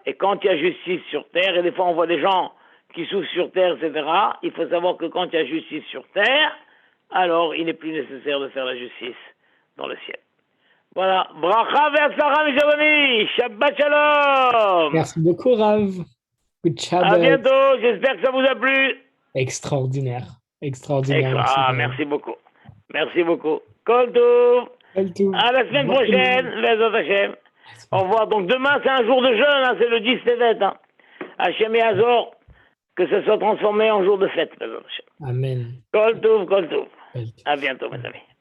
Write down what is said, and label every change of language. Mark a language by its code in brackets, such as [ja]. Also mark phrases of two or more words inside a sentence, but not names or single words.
[fr] Et quand il y a justice sur terre, et des fois on voit des gens qui souffrent sur terre, etc., il faut savoir que quand il y a justice sur terre, alors il n'est plus nécessaire de faire la justice dans le ciel. Voilà. [he] ברכה והצלחה [fr] mes amis. [he] שבת שלום. [fr] Merci beaucoup, Rav. [en] Good Shabbat. [fr] À bientôt. J'espère que ça vous a plu. Extraordinaire. Extraordinaire. Merci beaucoup. Merci beaucoup. [he] כל טוב. [fr] À la semaine prochaine. [he] בעזרת השם. [fr] Au revoir. Donc demain, c'est un jour de jeûne. Hein, c'est le 10 Tevet. Hein. Hashem et Hazor. Que ça soit transformé en jour de fête. [he] בעזרת השם. Amen. כל טוב. [fr] À bientôt, mes amis.